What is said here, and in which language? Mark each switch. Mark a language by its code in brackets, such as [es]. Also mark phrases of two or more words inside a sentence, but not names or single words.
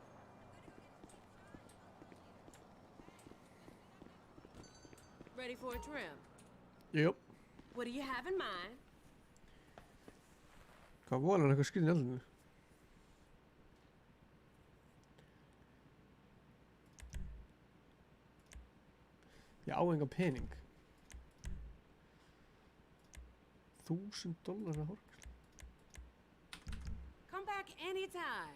[en] Ready for a trim? [is] Jú. [en] What do you have in mind? [is] Hvað volar hann eitthvað skriðin í eldinu? Ég á enga pening. $1000 að horka. [en] Come back anytime.